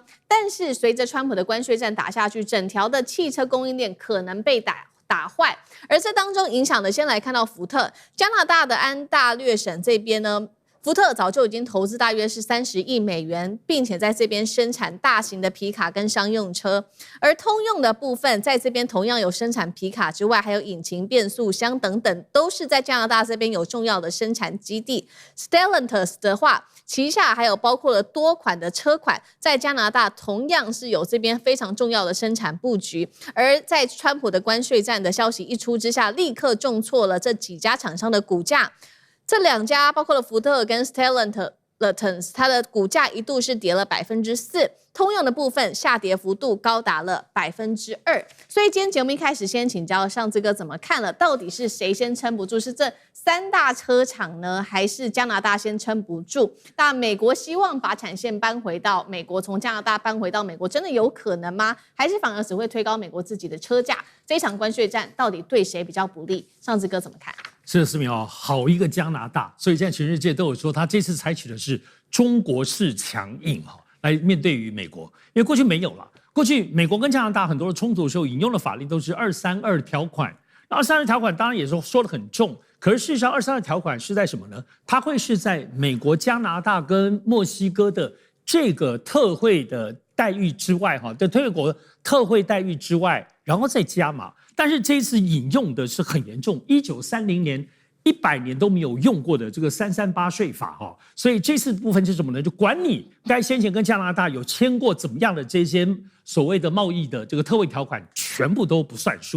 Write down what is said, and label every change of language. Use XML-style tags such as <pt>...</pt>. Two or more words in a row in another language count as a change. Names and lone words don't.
<zh>但是隨着川普的關稅戰打下去，整條的汽車供應鏈可能被打壞，而這當中影響的，先來看到福特，加拿大的安大略省這邊呢，福特早就已經投資大約是$30億，並且在這邊生產大型的皮卡跟商用車。而通用的部分在這邊同樣有生產皮卡之外，還有引擎、變速箱等等，都是在加拿大這邊有重要的生產基地。Stellantis 的話，旗下還有包括了多款的車款，在加拿大同樣是有這邊非常重要的生產布局。而在川普的關稅戰的消息一出之下，立刻重挫了這幾家廠商的股價。這2家包括了福特跟 Stellantis， 它的股價一度是跌了4%，通用的部分下跌幅度高達了2%。所以今天節目一開始先請教尚志哥怎麼看了，到底是誰先撐不住？是這3大車廠呢，還是加拿大先撐不住？那美國希望把產線搬回到美國，從加拿大搬回到美國，真的有可能嗎？還是反而只會推高美國自己的車價？這一場關稅戰到底對誰比較不利？尚志哥怎麼看？是的，思密好一個加拿大，所以現在全世界都有說，他這次採取的是中國式強硬來面對於美國，因為過去沒有了。過去美國跟加拿大很多的衝突的時候，引用的法令都是232條款。那232條款當然也說得很重，可是事實上232條款是在什麼呢？它會是在美國、加拿大跟墨西哥的這個特惠的待遇之外，的特惠國特惠待遇之外，然後再加碼。但是這一次引用的是很嚴重，1930年 100年都沒有用過的這個338稅法哈，所以這次部分是什麼呢？就管你該先前跟加拿大有簽過怎麼樣的這些所謂的貿易的這個特惠條款，全部都不算數。</zh>